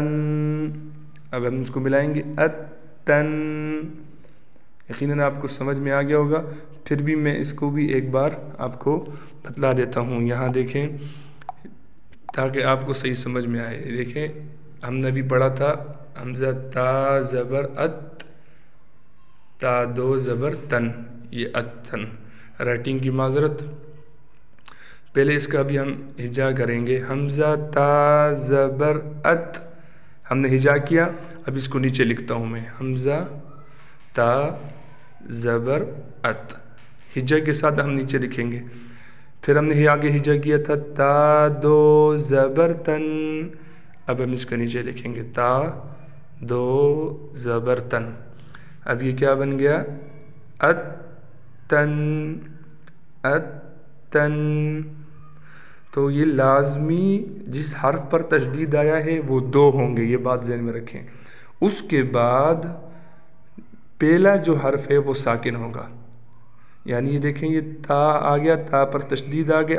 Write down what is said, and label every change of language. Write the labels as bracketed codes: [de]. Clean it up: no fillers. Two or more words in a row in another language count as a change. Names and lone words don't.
[ur] اب ہم اس کو ملائیں گے ات تن. یقیناً آپ کو سمجھ میں آ گیا ہوگا. پھر بھی میں اس کو بھی ایک بار آپ کو بتلا دیتا ہوں. یہاں دیکھیں تاکہ آپ کو صحیح سمجھ میں آئے. دیکھیں ہم نے بھی پڑھا تھا حمزہ تا زبر ات، تا دو زبر تن، یہ اتن. رائٹنگ کی معذرت. پہلے اس کا بھی ہم ہجا کریں گے. حمزہ تا زبر ات، ہم نے ہجا کیا. اب اس کو نیچے لکھتا ہوں میں، حمزہ تا زبر ات، ہجا کے ساتھ ہم نیچے لکھیں گے. پھر ہم نے آگے ہجا کیا تھا تا دو زبر تن. اب ہم اس کا نیچے لکھیں گے تا دو زبر تن. اب یہ کیا بن گیا؟ ات تن، ات تن. تو یہ لازمی جس حرف پر تشدید آیا ہے وہ دو ہوں گے، یہ بات ذہن میں رکھیں. اس کے بعد پہلا جو حرف ہے وہ ساکن ہوگا. یعنی یہ دیکھیں یہ تا آ گیا، تا پر تشدید آ گیا.